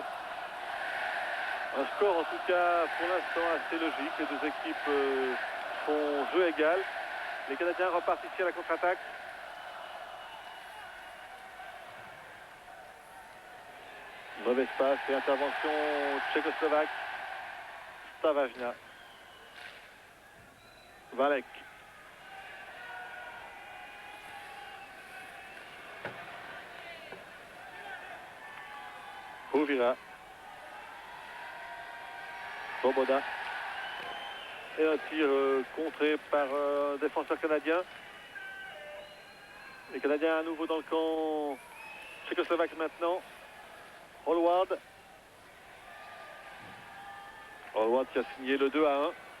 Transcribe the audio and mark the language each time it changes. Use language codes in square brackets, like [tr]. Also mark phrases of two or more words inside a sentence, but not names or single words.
[fr] un score en tout cas pour l'instant assez logique. Les deux équipes font jeu égal. Les Canadiens repartent ici à la contre-attaque. Mauvais espace et intervention tchécoslovaque. Stavajna. Valek. Hovira. Svoboda. Et un tir contré par un défenseur canadien. Les Canadiens à nouveau dans le camp tchécoslovaque maintenant. Hallward. Hallward qui a signé le 2-1.